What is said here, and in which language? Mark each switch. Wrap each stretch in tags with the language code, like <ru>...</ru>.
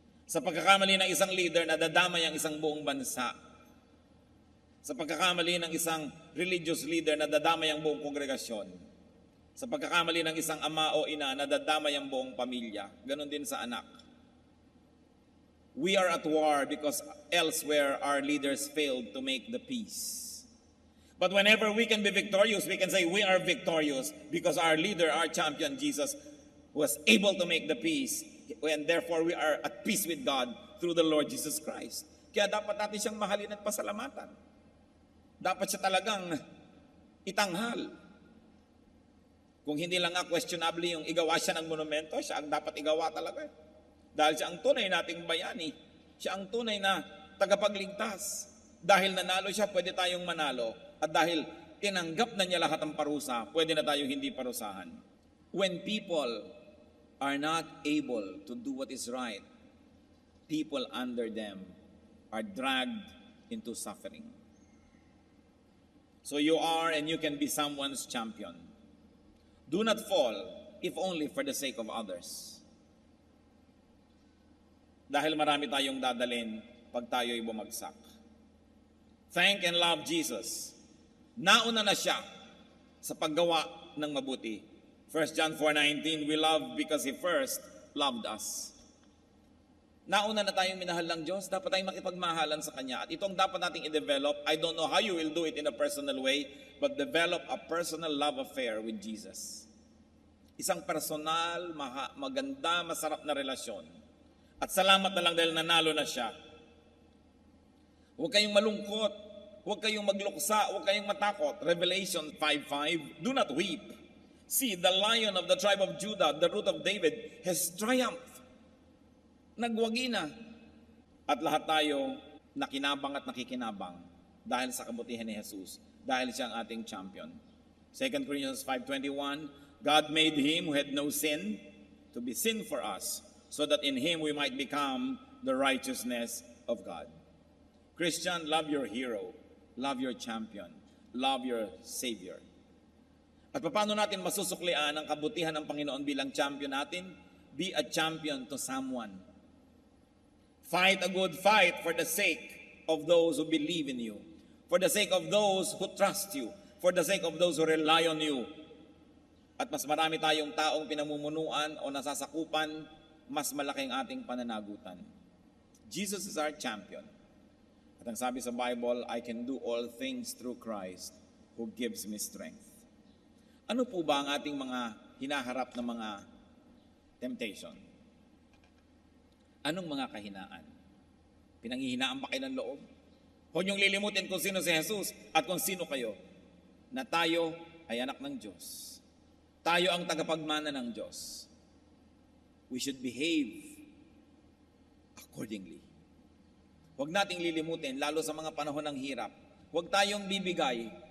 <tl>Sa pagkakamali ng isang leader, nadadamay ang isang buong bansa. Sa pagkakamali ng isang religious leader, nadadamay ang buong kongregasyon. Sa pagkakamali ng isang ama o ina, nadadamay ang buong pamilya. Ganon din sa anak.</tl> <en>We are at war because elsewhere our leaders failed to make the peace. But whenever we can be victorious, we can say we are victorious because our leader, our champion, Jesus, was able to make the peace. And therefore we are at peace with God through the Lord Jesus Christ.</en> <tl>Kaya dapat natin siyang mahalin at pasalamatan. Dapat siya talagang itanghal. Kung hindi lang nga questionable yung igawa siya ng monumento, siya ang dapat igawa talaga. Dahil siya ang tunay nating bayani. Siya ang tunay na tagapagligtas. Dahil nanalo siya, pwede tayong manalo. At dahil tinanggap na niya lahat ng parusa, pwede na tayong hindi parusahan.</tl> <en>When people are not able to do what is right, people under them are dragged into suffering. So you are and you can be someone's champion. Do not fall, if only for the sake of others.</en> <tl>Dahil marami tayong dadalhin pag tayo'y bumagsak.</tl> <en>Thank and love Jesus.</en> <tl>Nauna na siya sa paggawa ng mabuti.</tl> <en>1 John 4:19, we love because He first loved us.</en> <tl>Nauna na tayong minahal ng Diyos, dapat tayong makipagmahalan sa Kanya. At itong dapat nating i-develop,</tl> <en>I don't know how you will do it in a personal way, but develop a personal love affair with Jesus.</en> <tl>Isang personal, maganda, masarap na relasyon. At salamat na lang dahil nanalo na siya. Huwag kayong malungkot, huwag kayong magluksa, huwag kayong matakot.</tl> <en>Revelation 5:5, do not weep. See, the Lion of the tribe of Judah, the root of David, has triumphed.</en> <tl>Nagwagi na. At lahat tayo nakinabang at nakikinabang dahil sa kabutihan ni Jesus, dahil siya ang ating champion.</tl> <en>2 Corinthians 5:21, God made Him who had no sin to be sin for us, so that in Him we might become the righteousness of God. Christian, love your hero, love your champion, love your Savior.</en> <tl>At paano natin masusuklian ang kabutihan ng Panginoon bilang champion natin?</tl> <en>Be a champion to someone. Fight a good fight for the sake of those who believe in you, for the sake of those who trust you, for the sake of those who rely on you.</en> <tl>At mas marami tayong taong pinamumunuan o nasasakupan, mas malaking ating pananagutan.</tl> <en>Jesus is our champion.</en> <tl>At ang sabi sa Bible,</tl> <en>I can do all things through Christ who gives me strength.</en> <tl>Ano po ba ang ating mga hinaharap na mga temptation? Anong mga kahinaan? Pinanghihinaan ba kayo ng loob? Huwag niyong lilimutin kung sino si Jesus at kung sino kayo, na tayo ay anak ng Diyos. Tayo ang tagapagmana ng Diyos.</tl> <en>We should behave accordingly.</en> <tl>Huwag nating lilimutin, lalo sa mga panahon ng hirap. Huwag tayong bibigay.</tl>